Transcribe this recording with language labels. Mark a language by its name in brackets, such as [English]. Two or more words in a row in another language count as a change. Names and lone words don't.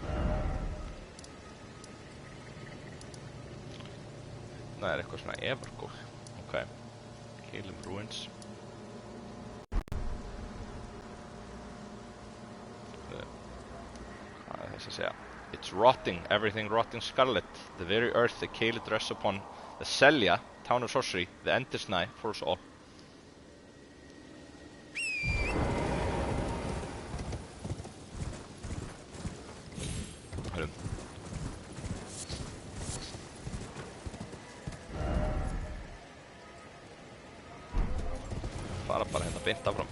[Icelandic] Það eitthvað svona Evergóð. Ok. Caelid Ruins. Hvað þess að segja? [English] It's rotting, everything rotting scarlet. The very earth the Caelid rests upon. The Selja, town of sorcery. The endless night for us all. [Icelandic] Hörrum. Fara bara hérna beint áfram.